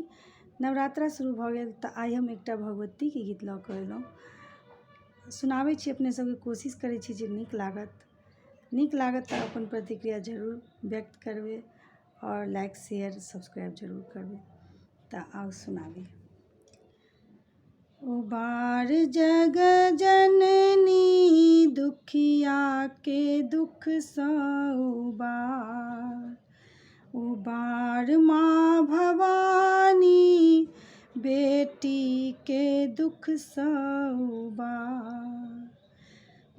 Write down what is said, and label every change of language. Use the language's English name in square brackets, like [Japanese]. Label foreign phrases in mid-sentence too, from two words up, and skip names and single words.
[Maithili] नवरात्रा शुरू भ गेल तऽ आइ हम एकटा भगवती के गीत लऽ कऽ एलहुँ। सुनाबै छी, अपने सबके कोशिश करै छी जे नीक लागत तऽ अपन प्रतिक्रिया जरूर व्यक्त करबै और [English] like share subscribe [Maithili] जरूर करबै। तऽ आउ सुनाबी। उबार जग जननी दुखिया के दुख सँ उबार माँ भवानी बेटी के दुख सँ उबार।